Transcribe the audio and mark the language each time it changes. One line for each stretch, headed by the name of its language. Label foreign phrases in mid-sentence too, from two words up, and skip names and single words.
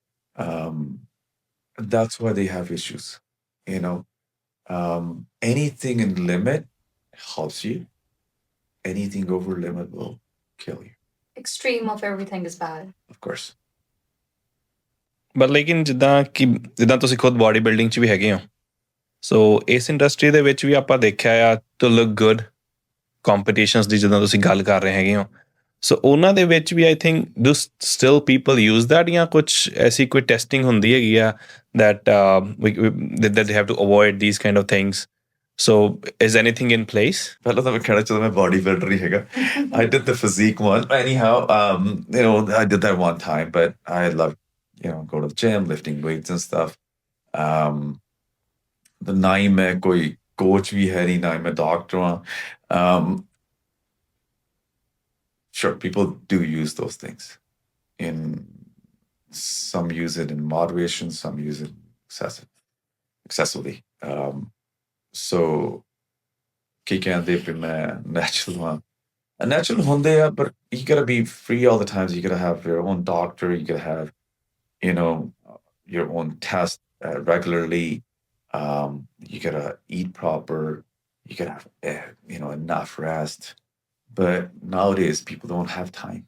English: That's why they have issues. Anything in limit helps you. Anything over limit will kill you. Extreme of everything is bad. Of course.
Punjabi: But ਲੇਕਿਨ ਜਿੱਦਾਂ ਤੁਸੀਂ ਖੁਦ
English: body building
Punjabi: 'ਚ ਵੀ ਹੈਗੇ ਹੋ, ਸੋ ਇਸ ਇੰਡਸਟਰੀ ਦੇ ਵਿੱਚ ਵੀ ਆਪਾਂ ਦੇਖਿਆ ਆ
English: to look good competitions
Punjabi: ਦੀ ਜਿੱਦਾਂ ਤੁਸੀਂ ਗੱਲ ਕਰ ਰਹੇ ਹੈਗੇ ਹੋ, ਸੋ ਉਹਨਾਂ ਦੇ ਵਿੱਚ ਵੀ
English: I think do still people use that,
Punjabi: ਜਾਂ ਕੁਛ ਐਸੀ ਕੋਈ ਟੈਸਟਿੰਗ ਹੁੰਦੀ ਹੈਗੀ ਆ
English: that they have to avoid these kind of things? So is anything in place?
Punjabi: ਪਹਿਲਾਂ ਤਾਂ ਮੈਂ ਕਹਿਣਾ ਚਾਹੁੰਦਾ ਮੈਂ
English: body builder
Punjabi: ਹੀ ਹੈਗਾ.
English: I did the physique one. Anyhow, I did that one time, but I love, go to the gym, lifting weights and stuff.
Punjabi: The ਨਾ ਹੀ ਮੈਂ ਕੋਈ coach ਵੀ ਹੈ ਨਹੀਂ, ਨਾ ਹੀ ਮੈਂ doctor ਹਾਂ.
English: Sure, people do use those things in Some use it in moderation, some use it excessively.
Punjabi: So ਕੀ ਕਹਿੰਦੇ ਵੀ ਮੈਂ natural ਹਾਂ natural ਹੁੰਦੇ ਆ,
English: but you gotta be free all the time. So you gotta have your own doctor. You gotta have, you know, your own test regularly. You gotta eat proper. You gotta have, enough rest. But nowadays, people don't have time.